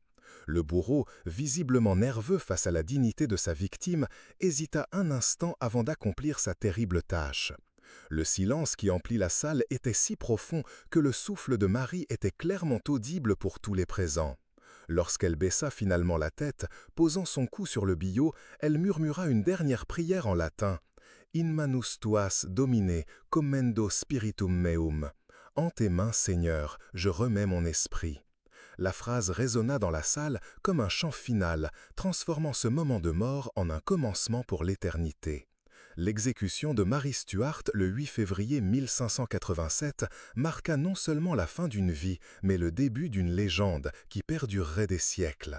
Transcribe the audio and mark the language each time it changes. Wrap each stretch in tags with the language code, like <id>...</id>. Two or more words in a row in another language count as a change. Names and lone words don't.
<fr>Le bourreau, visiblement nerveux face à la dignité de sa victime, hésita un instant avant d'accomplir sa terrible tâche. Le silence qui emplit la salle était si profond que le souffle de Marie était clairement audible pour tous les présents. Lorsqu'elle baissa finalement la tête, posant son cou sur le biot, elle murmura une dernière prière en latin. «</fr> <la>In manus tuas, Domine, commendo spiritum meum</la> <fr>» »« En tes mains, Seigneur, je remets mon esprit. » La phrase résonna dans la salle comme un chant final, transformant ce moment de mort en un commencement pour l'éternité. L'exécution de Marie Stuart le 8 février 1587 marqua non seulement la fin d'une vie, mais le début d'une légende qui perdurerait des siècles.</fr>